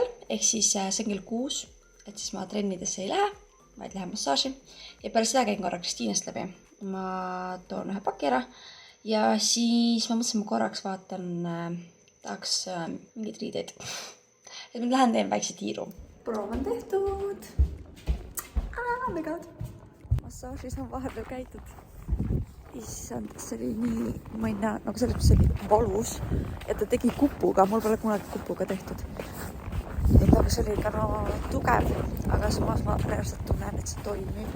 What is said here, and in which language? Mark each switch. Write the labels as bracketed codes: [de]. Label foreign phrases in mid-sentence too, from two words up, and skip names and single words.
[et] Ehk siis see on kell 6, et siis ma trennidesse ei lähe, vaid lähen massaaži. Ja pärast seda käin korra Kristiinast läbi. Ma toon ühe paki ära. Ja siis ma mõtlesin, ma korraks vaatan, tahaks mingid riideid. Et ma lähen teen väikse tiiru. Proov on tehtud. [en] Oh my god. [et] Massaažis on vahepeal käitud. Issand, see oli nii, ma ei näe, nagu selles mõttes see oli valus. Ja ta tegi kupuga, mul pole kunagi kupuga tehtud. Et aga see oli ka tugev, aga samas ma reaalselt tunnen, et see toimib.